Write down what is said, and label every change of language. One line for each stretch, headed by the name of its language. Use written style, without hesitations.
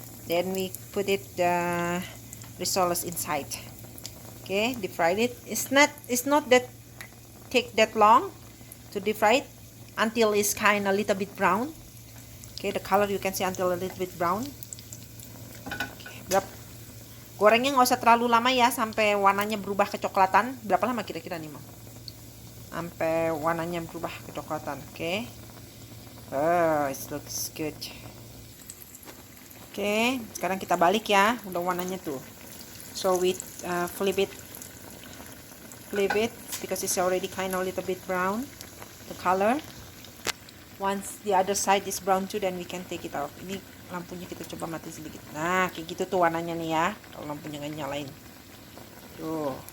English: Then we put it the risoles inside. Okay, deep fried it. It's not that take that long to deep fry it until it's kind of a little bit brown. Okay, the color you can see until a little bit brown.
Indonesian: Okay, gorengnya nggak usah terlalu lama ya sampai warnanya berubah kecoklatan. Berapa lama kira-kira nih, Mam? Sampai warnanya berubah kecoklatan. Oke.
English: Oh, it looks good.
Indonesian: Oke, sekarang kita balik ya. Udah warnanya tuh.
English: So we flip it because it's already kind of a little bit brown. The color. Once the other side is brown too, then we can take it out.
Indonesian: Ini lampunya kita coba mati sedikit. Nah, kayak gitu tuh warnanya nih ya. Kalau lampunya nggak nyalain. Tuh.